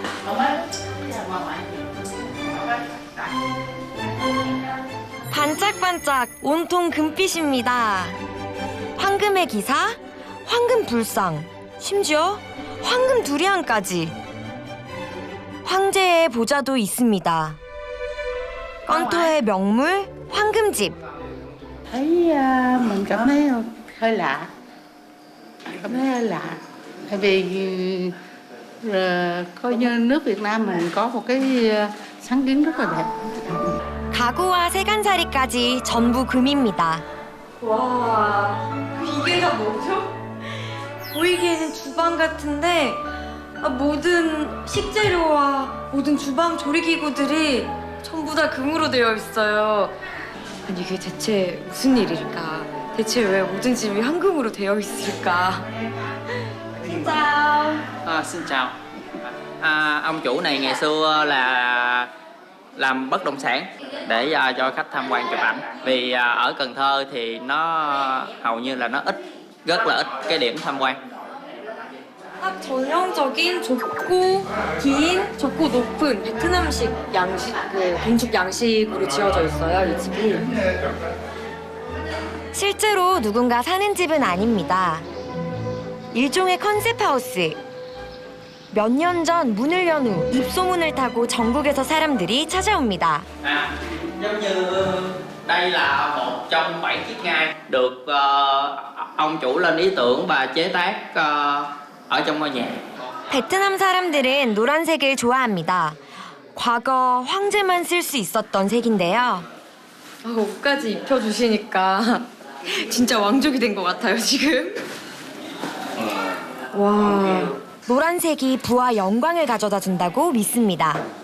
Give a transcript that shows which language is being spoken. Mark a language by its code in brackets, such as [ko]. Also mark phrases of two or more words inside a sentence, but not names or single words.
[ko] 반짝반짝 온통 금빛입니다. 황금의 기사, 황금 불상, 심지어 황금 두리안까지. 황제의 보좌도 있습니다. 건터의 명물 황금집. [vi] Thấy mình cảm thấy hơi lạ, cảm thấy hơi lạ, tại vì coi như nước Việt Nam mình có một cái sáng kiến rất là đẹp. [ko] 가구와 세간살이까지 전부 금입니다. 와, 이게 다 뭐죠? 보이기에는 주방 같은데 모든 식재료와 모든 주방 조리기구들이 전부 다 금으로 되어 있어요. 아니 이게 대체 무슨 일일까? 대체 왜 모든 집이 황금으로 되어 있을까? 진짜. [vi] Xin chào. Ông chủ này ngày xưa là làm bất động sản để cho khách tham quan chụp ảnh. Vì ở Cần Thơ thì nó hầu như là nó rất là ít cái điểm tham quan. [ko] 딱 전형적인 좁고 긴, 좁고 높은 베트남식 양식, 건축 양식으로 지어져 있어요, 이 집이. 실제로 누군가 사는 집은 아닙니다. 일종의 컨셉 하우스. 몇 년 전 문을 연 후 입소문을 타고 전국에서 사람들이 찾아옵니다. [vi] Giống như đây là một trong 7 chiếc ngai được ông chủ lên ý tưởng và chế tác ở trong ngôi nhà. [ko] 베트남 사람들은 노란색을 좋아합니다. 과거 황제만 쓸 수 있었던 색인데요. 옷까지 입혀주시니까 진짜 왕족이 된 것 같아요, 지금. 와. 노란색이 부와 영광을 가져다 준다고 믿습니다.